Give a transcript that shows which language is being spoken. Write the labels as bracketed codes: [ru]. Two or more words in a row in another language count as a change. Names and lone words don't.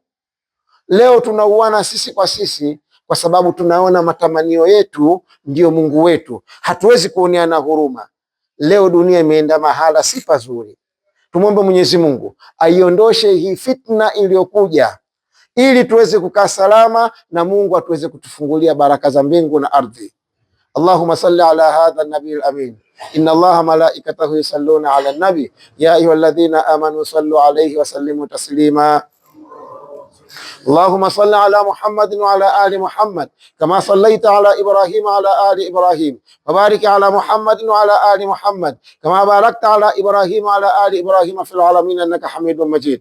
[sw] Leo tunauana sisi kwa sisi kwa sababu tunaona matamanio yetu ndio Mungu wetu. Hatuwezi kuoneana huruma. Leo dunia imeenda mahala si pazuri. Tumwombe Mwenyezi Mungu aiondoshe hii fitna iliyokuja, ili tuweze kukaa salama na Mungu atuweze kutufungulia baraka za mbingu na ardhi. [ar] اللهم صل على هذا النبي الأمين. إن الله وملائكته يصلون على النبي يا أيها الذين آمنوا صلوا عليه وسلموا تسليما. اللهم صل على محمد وعلى آل محمد كما صليت على إبراهيم وعلى آل إبراهيم، وبارك على محمد وعلى آل محمد كما باركت على إبراهيم وعلى آل إبراهيم في العالمين إنك حميد مجيد.